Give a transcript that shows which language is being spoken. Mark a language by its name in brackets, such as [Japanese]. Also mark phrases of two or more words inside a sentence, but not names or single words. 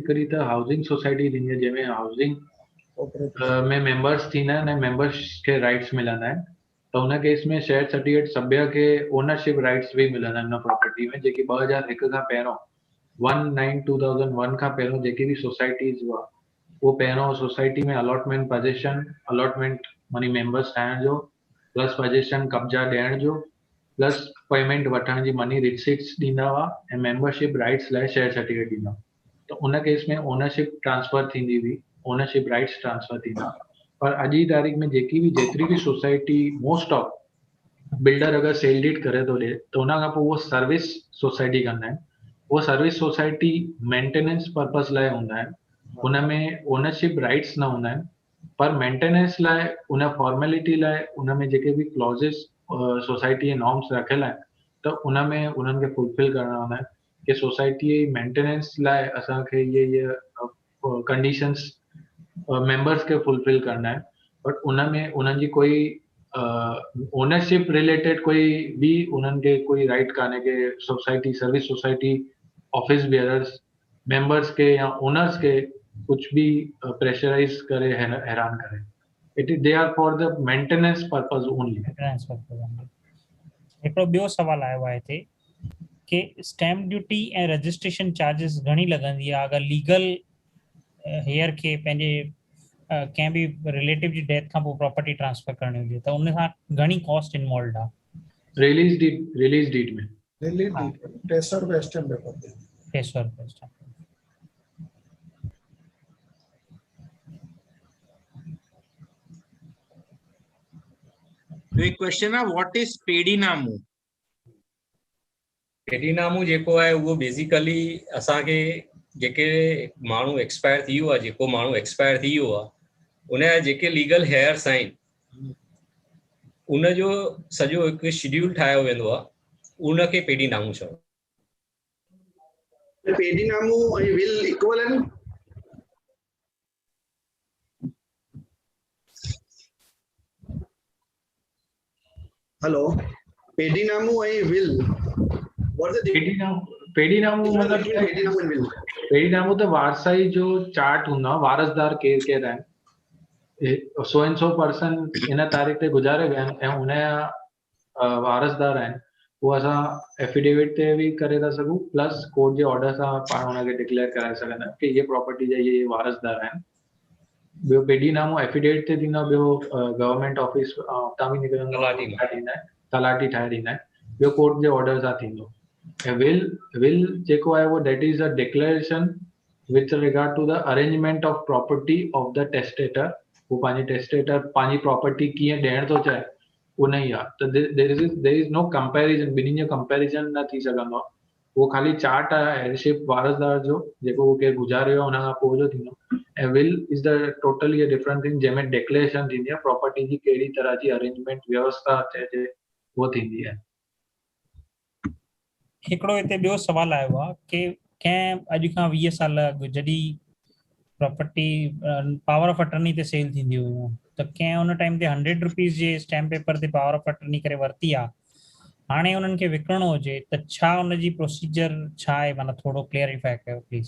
[Sindhi] हिकिड़ी त [English] housing society [Sindhi] थींदी आहे जंहिंमें हाउसिंग में मेंबर्स थींदा आहिनि ऐं मेंबर्स खे राइट्स मिलंदा आहिनि, त हुन केस में [English] share certificate [Sindhi] सभ्य खे [English] ownership rights [Sindhi] बि मिलंदा आहिनि हुन प्रॉपर्टी में, जेकी 2001 खां पहिरियों 19/2001 खां पहिरियों जेकी बि सोसाइटीज़ हुआ वो पहिरियों सोसाइटी में [English] allotment position allotment money members [Sindhi] ठाहिण जो [English] plus position [Sindhi] कब्जा ॾियण जो प्लस पेमेंट वठण जी [English] money receipts [Sindhi] ॾींदा हुआ ऐं [English] membership rights [Sindhi] लाइ [English] share certificate [Sindhi] ॾींदा। त उन केस में [English] ownership transfer [Sindhi] थींदी हुई, [English] ownership rights transfer [Sindhi] थींदा। पर अॼु जी तारीख़ में जेतिरी बि सोसाइटी [English] most of builder [Sindhi] अगर [English] sale deed [Sindhi] करे तो ॾिए त उन खां पोइ उहो [English] service society [Sindhi] कंदा आहिनि। वो [English] service society maintenance purpose [Sindhi] लाइ हूंदा आहिनि, उन में [English] ownership rights [Sindhi] न हूंदा आहिनि, पर मेंटेनेंस लाइ उन फॉर्मेलिटी लाइ उन में जेके बि क्लॉजेस [English] society norms [Sindhi] रखियल आहिनि त उन में उन्हनि खे फुलफिल करणा हूंदा आहिनि कि [English] society maintenance [Sindhi] लाइ असांखे ये कंडीशंस मेंबर्स के फुलफिल [Hindi] करना है, [Sindhi] बट उन में उन्हनि जी कोई ओनरशिप रिलेटेड कोई भी उन्हनि के कोई राइट कान्हे कि [English] society service society office bearers members [Sindhi] के या ओनर्स के [Hindi] कुछ भी [Sindhi] प्रेशराइज करे हैरान करे। [English] it is they are for the maintenance purpose only. [Sindhi] हिकिड़ो ॿियो सवाल आयो आहे हिते कि [English] stamp duty [Sindhi] ऐं [English] registration charges [Sindhi] घणी लॻंदी आहे अगरि [English] legal heir [Sindhi] खे पंहिंजे कंहिं बि रिलेटिव जी डेथ खां पोइ [English] property transfer [Sindhi] करणी हुजे त उन सां घणी [English] cost involve [Sindhi] आहे? [English] release deed [Sindhi] में 300 रुपए [English] stamp paper [Sindhi] ते 300 रुपए स्टैम्प। तो एक क्वेश्चन आहे [English] what is [Sindhi] पेडीनामू? पेडीनामू जेको आहे उहो बेसिकली असांखे जेके माण्हू एक्सपायर थी वियो आहे, जेको माण्हू एक्सपायर थी वियो आहे उनजा जेके [English] legal heirs [Sindhi] आहिनि उनजो सॼो हिकु शेड्यूल ठाहियो वेंदो आहे, उनखे पेडीनामू चवंदा आहिनि। पेडीनामू ऐं विल इक्वल आहिनि? हेलो, पेडीनामू ऐं विल [English] what is the [Sindhi] पेडीनामू मतलब पेडीनामू [English] and will? [Sindhi] पेडीनामू त वारसाई जो चार्ट हूंदो आहे, वारसदार केर केर आहिनि, [English] so and so person [Sindhi] इन तारीख़ ते गुज़ारे विया आहिनि ऐं उनजा वारसदार आहिनि, उहो असां एफिडेविट ते बि करे था सघूं प्लस कोर्ट जे ऑर्डर सां पाण हुनखे डिक्लेयर कराए सघंदा आहियूं कि ये प्रॉपर्टी जा ये वारसदार आहिनि। ॿियो पेडीनामो एफिडेविट ते थींदो आहे, ॿियो [English] government office [Sindhi] तां बि निकिरंदो तलाटी ठाहे ॾींदा आहिनि, ॿियो कोर्ट जे ऑर्डर सां थींदो। ऐं विल जेको आहे उहो [English] that is a declaration with regard to the arrangement of property of the testator. [Sindhi] वो पंहिंजी टेस्टेटर पंहिंजी प्रॉपर्टी कीअं ॾियण थो चाहे उन ई आहे, त [English] there is no comparison, [Sindhi] ॿिन्हिनि जो कंपैरिजन न थी सघंदो आहे। वो खाली चार्ट आहे हेयरशिप वारसदार जो जेको वो केरु गुज़ारियो आहे उन खां पोइ जो थींदो। ऐं विल [English] is the totally a different thing [Sindhi] जंहिंमें डिक्लेरेशन थींदी आहे प्रॉपर्टी जी कहिड़ी तरह जी अरेंजमेंट व्यवस्था चइजे वो थींदी आहे। हिकिड़ो हिते ॿियो सवाल आयो आहे कि कंहिं अॼु खां 20 साल अॻु जॾहिं प्रॉपर्टी [English] power of attorney [Sindhi] ते सेल थींदी हुयूं त कंहिं उन टाइम ते 100 रुपीज़ जे स्टैम्प पेपर ते [English] power of attorney [Sindhi] करे वरिती आहे हाणे उन्हनि खे विकिणणो हुजे त छा उनजी प्रोसीजर छा आहे, माना थोरो क्लियरिफाई कयो प्लीज़।